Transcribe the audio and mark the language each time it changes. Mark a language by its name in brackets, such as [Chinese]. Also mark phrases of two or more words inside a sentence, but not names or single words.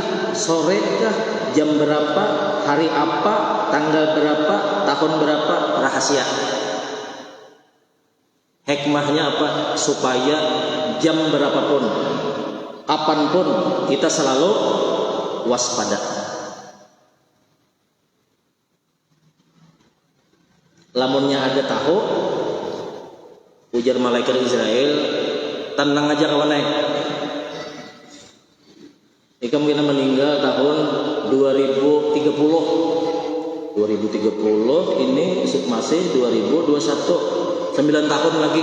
[Indonesian] Sore kah? Jam berapa? Hari apa? Tanggal berapa? Tahun berapa? Rahasia. Hikmahnya apa? Supaya jam berapapun, kapanpun kita selalu waspada. [Banjar] Lamunnya ada tahu, ujar malaikat Israel, tenang aja kawan. Ikam kita meninggal tahun 2030 ini masih 2021, 9 tahun lagi.